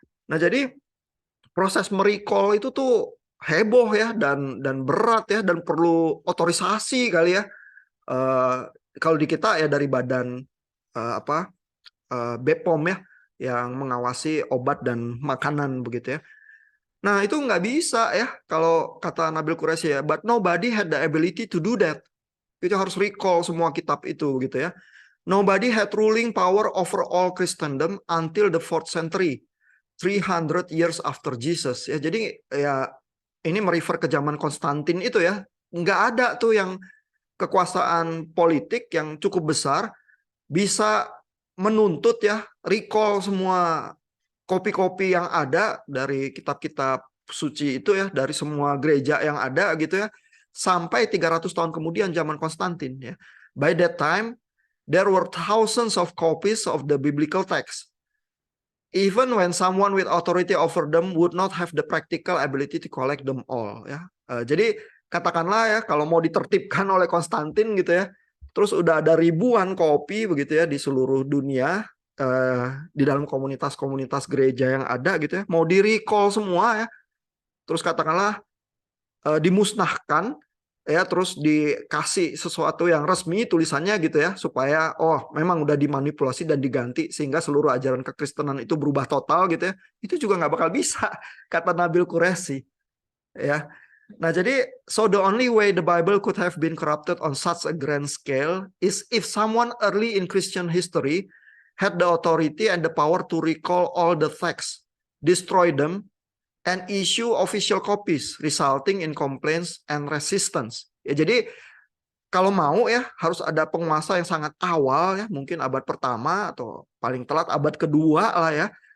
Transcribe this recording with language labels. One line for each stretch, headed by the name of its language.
Indonesian: Nah, jadi proses merecall itu tuh heboh ya dan berat ya dan perlu otorisasi kali ya. Kalau di kita ya dari badan BPOM ya yang mengawasi obat dan makanan begitu ya. Nah, itu nggak bisa ya kalau kata Nabil Qureshi ya,
English: but nobody had the ability to do that.
Indonesian: Itu harus recall semua kitab itu gitu ya.
English: Nobody had ruling power over all Christendom until the 4th century, 300 years after Jesus.
Indonesian: Ya, jadi ya ini merefer ke zaman Konstantin itu ya. Nggak ada tuh yang kekuasaan politik yang cukup besar bisa menuntut ya recall semua kopi-kopi yang ada dari kitab-kitab suci itu ya, dari semua gereja yang ada gitu ya, sampai 300 tahun kemudian zaman Konstantin ya.
English: By that time there were thousands of copies of the biblical text. Even when someone with authority over them would not have the practical ability to collect them all ya.
Indonesian: Jadi katakanlah ya kalau mau ditertibkan oleh Konstantin gitu ya, terus udah ada ribuan kopi begitu ya di seluruh dunia, di dalam komunitas-komunitas gereja yang ada gitu ya, mau di-recall semua ya, terus katakanlah dimusnahkan ya, terus dikasih sesuatu yang resmi tulisannya gitu ya, supaya memang udah dimanipulasi dan diganti sehingga seluruh ajaran kekristenan itu berubah total gitu ya, itu juga nggak bakal bisa kata Nabil Qureshi ya. Nah, jadi
English: so the only way the Bible could have been corrupted on such a grand scale is if someone early in Christian history had the authority and the power to recall all the texts, destroy them, and issue official copies, resulting in complaints and resistance.
Indonesian: Ya, jadi kalau mau ya harus ada penguasa yang sangat awal ya, mungkin abad pertama atau paling telat abad kedua lah ya.